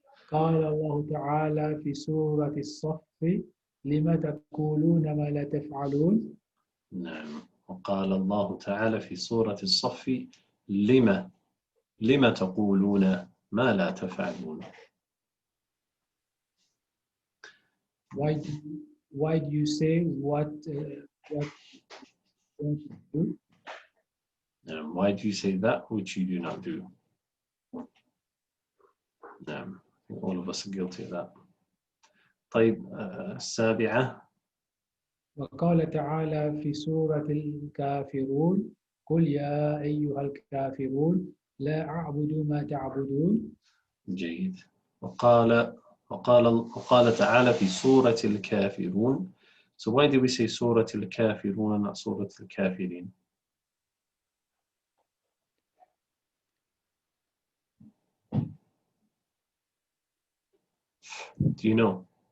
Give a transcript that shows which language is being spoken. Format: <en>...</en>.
<ar>قال الله تعالى في سورة الصف لما تقولون ما لا تفعلون. نعم وقال الله تعالى في سورة الصف لما تقولون ما لا تفعلون.</ar> <en>Why do you say what don't you do? Why do you say that which you do not do? All of us are guilty of that.</en> <ar>طيب السابعة. وقال تعالى في سورة الكافرون قل يا أيها الكافرون لا أعبد ما تعبدون. جيد. وقال تعالى في سورة الكافرون.</ar> <en>So why do we say سورة الكافرون and not سورة الكافرين? Do you know?</en>